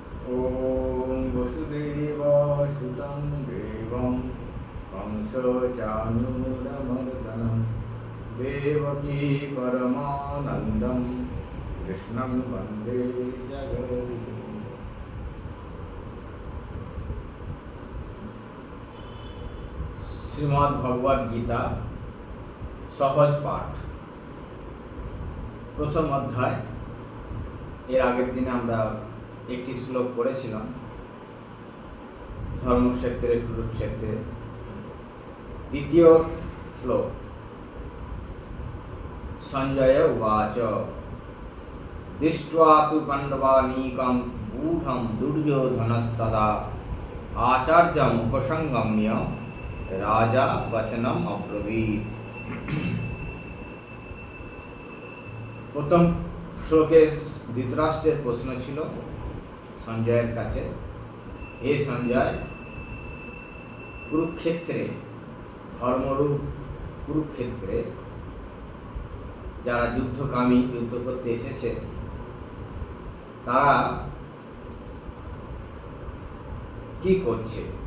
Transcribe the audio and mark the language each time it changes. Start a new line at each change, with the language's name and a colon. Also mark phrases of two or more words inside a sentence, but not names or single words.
Sanskrit: ॐ वसुदेवसुतं देवं कंसचाणूरमर्दनं देवकी परमानन्दं कृष्णं वन्दे जगद्गुरुं।
Bangla: শ্রীমদ্ ভগবদ্ গীতা সহজ পাঠ প্রথম অধ্যায়। এর আগের দিনে আমরা একটি শ্লোক পড়েছিলাম,
Sanskrit: ধর্মক্ষেত্রে কুরুক্ষেত্রে।
Bangla: দ্বিতীয় শ্লোক,
Sanskrit: সঞ্জয় উবাচ দৃष्ट्वा तु पाण्डवानीकं गूঢ়ं दुर्योधनस्तदा आचार्यम् उपसंगम्य রাজা বচনম অব্রবীত।
Bangla: প্রথম শ্লোকে ধৃতরাষ্ট্রের প্রশ্ন ছিল সঞ্জয়ের কাছে, হে সঞ্জয়, কুরুক্ষেত্রে, ধর্মরূপ কুরুক্ষেত্রে যারা যুদ্ধকামী, যুদ্ধ করতে এসেছে, তারা কি করছে?